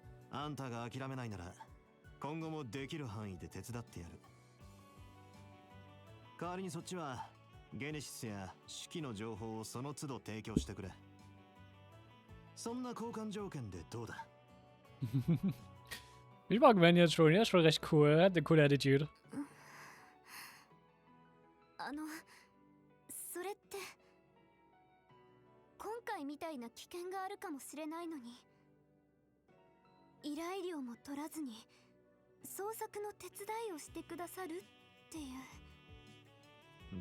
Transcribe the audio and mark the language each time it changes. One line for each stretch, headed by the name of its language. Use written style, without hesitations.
Japanese: あんたが諦めないなら今後もできる範囲で手伝ってやる。代わりにそっちはゲネシスや式の情報をその都度提供してくれ。そんな交換条件でどうだ？
German: Ich mag Ren jetzt schon. Er ist schon recht cool. Er hat eine coole Attitude.
Japanese: それって今回みたいな危険があるかもしれないのに、依頼料も取らずに捜索の手伝いをしてくださるっていう。